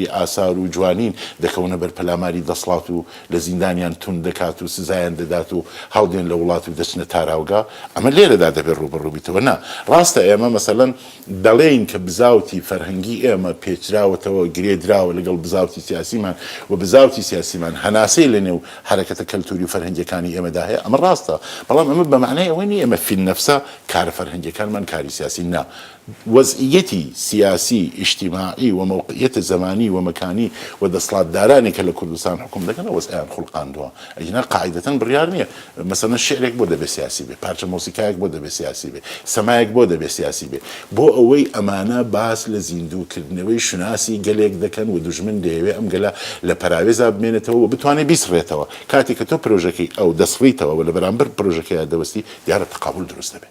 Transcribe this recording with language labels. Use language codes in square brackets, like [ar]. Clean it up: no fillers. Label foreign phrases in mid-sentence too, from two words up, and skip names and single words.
[ckb] ئاسار و جوانین دەکەونە بەر پەلاماری دەسڵات و لە زیندانیان تون دەکات و سزایان دەدات و هەڵدێن لە وڵات و دەچنە تاراوگا ئەمە لێرەدا دەبێت ڕوبەڕووبیتەوە نا ڕاستە ئێمە مەسەلەن دەڵێن کە بزاوتی فەرهەنگی ئێمە پێچراوەتەوە گرێدراوە لەگەڵ بزاوتی سیاسیمان و بزاوتی سیاسیمان هەناسەی لە نێو حرەکەتە کەلتوری و فەرهەنگیەکانی ئێمەدا هەیە ئەمە ڕاستە بەڵام ئەمە بە معنای ئەوەی نیە ئێمە [ar] فی النەفسە [ckb] کارە فەرهەنگیەکانمان کاری سیاسی نا وەزعیەتی سیاسی اجتماعی و موقعیت زمانی و مەکانی و دەسڵاتدارانی کە لە کوردستان حکوم دەکەن وەزعیان خوڵقاندووە ئەجنا قاعدەتەن بڕیار نییە مەسەلەن شعرێک بۆ دەبێت سیاسی بێ پارچە مۆسیقایەک بۆ دەبێت سیاسی بێ سەمایەک بۆ دەبێت سیاسی بێ بۆ ئەوەی ئەمانە باس لە زیندووکردنەوەی شناسی گەلێک دەکەن و دوژمن دەیەوێت ئەم گەلە لە پەراوێزا بمێنێتەوە و بتوانێت بیسڕێتەوە کاتێک کە تۆ پرۆژەکەی ئەو دەسڕیتەوە و لە بەرامبەر پرۆژەکەی دەوەستی دیارە تەقابل دروست دەبێت.